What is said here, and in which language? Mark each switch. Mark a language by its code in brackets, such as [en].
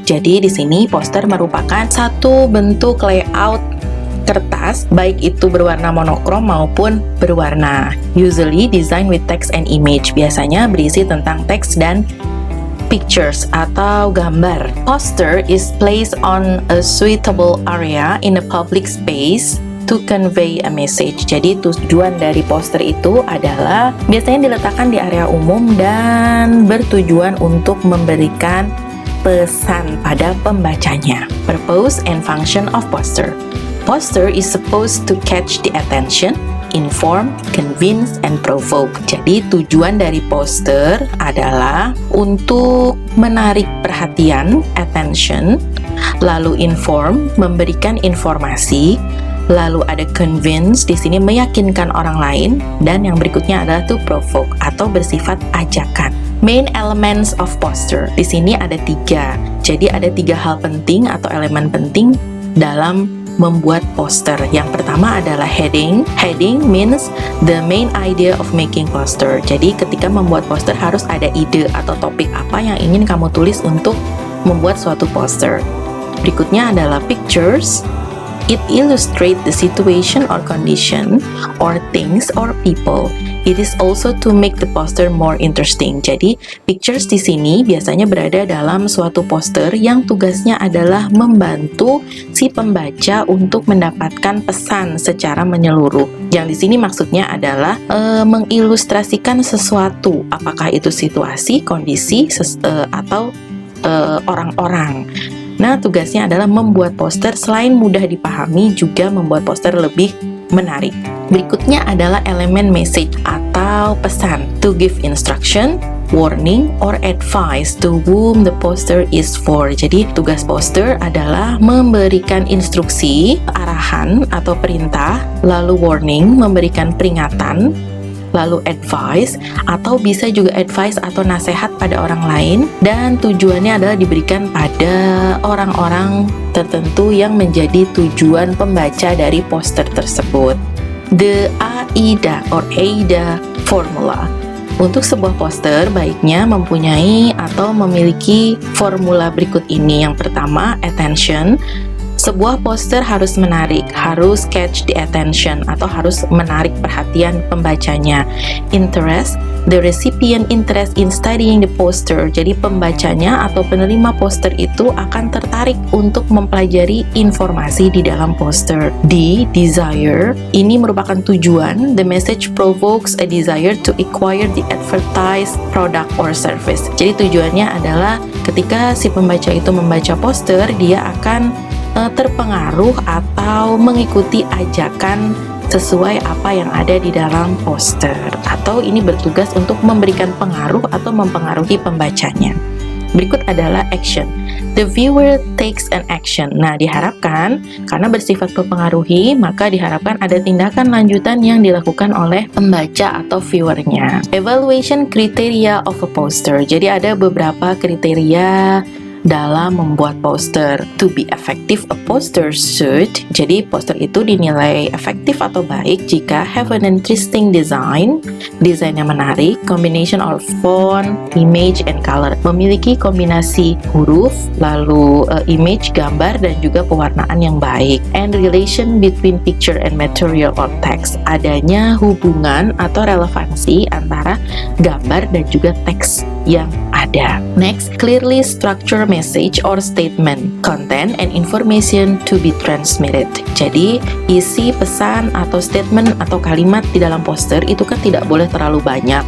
[id] Jadi di sini poster merupakan satu bentuk layout kertas, baik itu berwarna monokrom maupun berwarna. [en] Usually designed with text and image. [id] Biasanya berisi tentang teks dan pictures atau gambar. [en] Poster is placed on a suitable area in a public space to convey a message. [id] Jadi tujuan dari poster itu adalah biasanya diletakkan di area umum dan bertujuan untuk memberikan pesan pada pembacanya. [en] Purpose and function of poster. Poster is supposed to catch the attention, inform, convince, and provoke. [id] Jadi tujuan dari poster adalah untuk menarik perhatian, attention, lalu inform, memberikan informasi, lalu ada convince, di sini meyakinkan orang lain, dan yang berikutnya adalah [en] to provoke [id] atau bersifat ajakan. [en] Main elements of poster. [id] Di sini ada 3. Jadi ada 3 hal penting atau elemen penting dalam membuat poster. Yang pertama adalah heading. [en] Heading means the main idea of making poster. [id] Jadi ketika membuat poster harus ada ide atau topik apa yang ingin kamu tulis untuk membuat suatu poster. Berikutnya adalah pictures. [en] It illustrates the situation or condition or things or people. It is also to make the poster more interesting. [id] Jadi, pictures di sini biasanya berada dalam suatu poster yang tugasnya adalah membantu si pembaca untuk mendapatkan pesan secara menyeluruh. Yang di sini maksudnya adalah mengilustrasikan sesuatu, apakah itu situasi, kondisi, atau orang-orang. Nah, tugasnya adalah membuat poster selain mudah dipahami, juga membuat poster lebih menarik. Berikutnya adalah elemen message atau pesan. [en] To give instruction, warning, or advice to whom the poster is for. [id] Jadi, tugas poster adalah memberikan instruksi, arahan atau perintah, lalu warning, memberikan peringatan, lalu advice, atau bisa juga advice atau nasihat pada orang lain, dan tujuannya adalah diberikan pada orang-orang tertentu yang menjadi tujuan pembaca dari poster tersebut. [en] The AIDA or AIDA formula. [id] Untuk sebuah poster baiknya mempunyai atau memiliki formula berikut ini. Yang pertama, attention. Sebuah poster harus menarik, [en] harus catch the attention [id] atau harus menarik perhatian pembacanya. [en] Interest, the recipient interest in studying the poster. [id] Jadi pembacanya atau penerima poster itu akan tertarik untuk mempelajari informasi di dalam poster. D, desire, ini merupakan tujuan. [en] The message provokes a desire to acquire the advertised product or service. [id] Jadi tujuannya adalah ketika si pembaca itu membaca poster, dia akan terpengaruh atau mengikuti ajakan sesuai apa yang ada di dalam poster, atau ini bertugas untuk memberikan pengaruh atau mempengaruhi pembacanya. Berikut adalah action. [en] The viewer takes an action. [id] Nah, diharapkan karena bersifat mempengaruhi, maka diharapkan ada tindakan lanjutan yang dilakukan oleh pembaca atau viewernya. [en] Evaluation criteria of a poster. [id] Jadi ada beberapa kriteria dalam membuat poster. [en] To be effective, a poster should. [id] Jadi poster itu dinilai efektif atau baik jika [en] have an interesting design, [id] desain yang menarik, [en] combination of font, image, and color. [id] Memiliki kombinasi huruf, lalu image, gambar, dan juga pewarnaan yang baik. [en] And relation between picture and material or text. [id] Adanya hubungan atau relevansi antara gambar dan juga teks yang ada. [en] Next, clearly structure message or statement, content and information to be transmitted. [id] Jadi, isi pesan atau statement atau kalimat di dalam poster itu kan tidak boleh terlalu banyak.